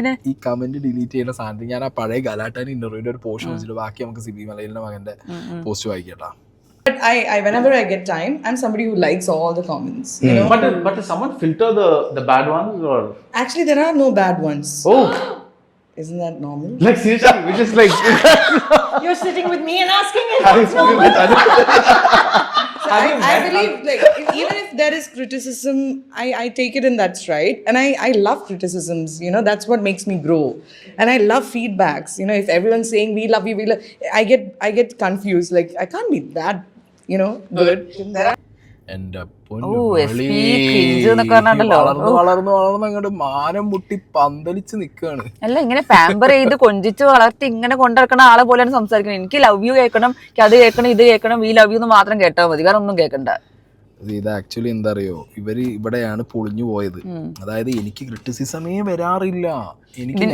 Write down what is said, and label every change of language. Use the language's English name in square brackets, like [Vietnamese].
[Malayalam] ഈ comment delete ചെയ്യുന്ന സാധനത്തിൽ ഞാൻ ആ പഴയ ഗലാട്ടാൻ ഇന്റർവ്യൂവിന്റെ ഒരു പോർഷൻ വെച്ചിട്ട് ബാക്കി നമുക്ക് സിബി മലയിലിന്റെ മകന്റെ post വായിക്കട്ടാ. [English] But I whenever I get time, I'm somebody who likes all the comments. You know? But does someone filter the bad ones or? Actually, there are no bad ones. Oh. Isn't that normal? Like seriously, we just like. You're sitting with me and asking if it's normal. So I believe like even if there is criticism, I take it in that stride, and I love criticisms. You know, that's what makes me grow, and I love feedbacks. You know, if everyone's saying we love you, I get confused. Like I can't be that, you know, good. [Malayalam] എന്റെ SP cringe എന്നൊക്കെ പറഞ്ഞിട്ടുണ്ടല്ലോ. വളർന്ന് അങ്ങോട്ട് മാനം മുട്ടി പന്തലിച്ച് നിക്കാണ്. അല്ല, ഇങ്ങനെ പാമ്പർ ചെയ്ത് കൊഞ്ചിച്ച് വളർത്തി ഇങ്ങനെ കൊണ്ടിറക്കണ ആളെ പോലെയാണ് സംസാരിക്കുന്നത്. എനിക്ക് ലവ് യു കേൾക്കണം, എനിക്ക് അത് കേൾക്കണം, ഇത് കേൾക്കണം, [English] we love you [Malayalam] എന്ന് മാത്രം കേട്ടാൽ മതി, വേറെ ഒന്നും കേൾക്കണ്ട. ഇത് ആക്ച്വലി എന്താ അറിയോ, ഇവര് ഇവിടെയാണ് പൊളിഞ്ഞു പോയത്. അതായത് എനിക്ക് ക്രിറ്റിസിസമേ വരാറില്ല, എനിക്ക്